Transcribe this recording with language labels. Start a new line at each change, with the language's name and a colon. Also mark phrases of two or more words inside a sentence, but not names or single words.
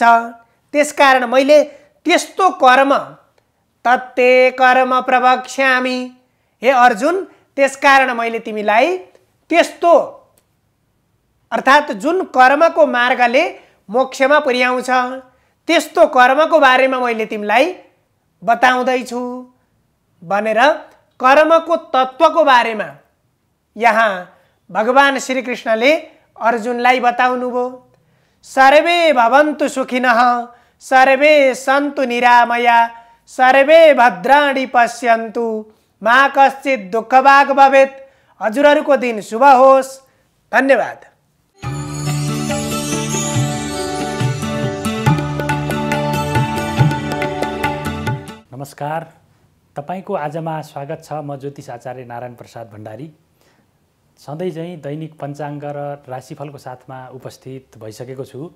Nepali: त्यसकारण मैले त्यस्तो कर्म
Sanskrit: तत्ते कर्म प्रवक्ष्यामि,
Nepali: हे अर्जुन, त्यसकारण मैले तिमीलाई त्यस्तो अर्थात् जुन कर्मको मार्गले मोक्षमा पुर्याउँछ त्यस्तो कर्मको बारेमा मैले तिमीलाई बताउँदैछु भनेर कर्मको तत्त्वको बारेमा यहाँ भगवान श्रीकृष्णले अर्जुनलाई बताउनुभयो।
Sanskrit: सर्वे भवन्तु सुखिनः, सर्वे सन्तु निरामया, सर्वे भद्राणि पश्यन्तु, मा कश्चित् दुःखभाग् भवेत्।
Nepali: हजुरहरूको दिन शुभ होस्। धन्यवाद। नमस्कार, तपाईको आजमा स्वागत छ। म ज्योतिष आचार्य नारायण प्रसाद भण्डारी सधैँ चाहिँ दैनिक पञ्चाङ्ग र राशिफलको साथमा उपस्थित भइसकेको छु।